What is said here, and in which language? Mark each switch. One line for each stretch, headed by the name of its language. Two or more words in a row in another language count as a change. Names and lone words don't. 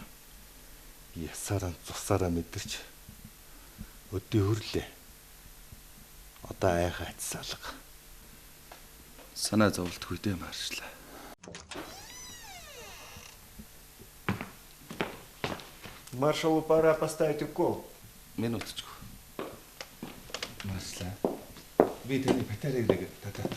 Mongolian: Ясаараа цусаараа мэдэрч өдөө хөрлөө. Одоо айхаа цаалга. Санаа зовлтгүй дээ маршал.
Russian: Маршалу пора поставить укол. Минуточку. Маршал.
Mongolian: Би таны батарейг нэг татах.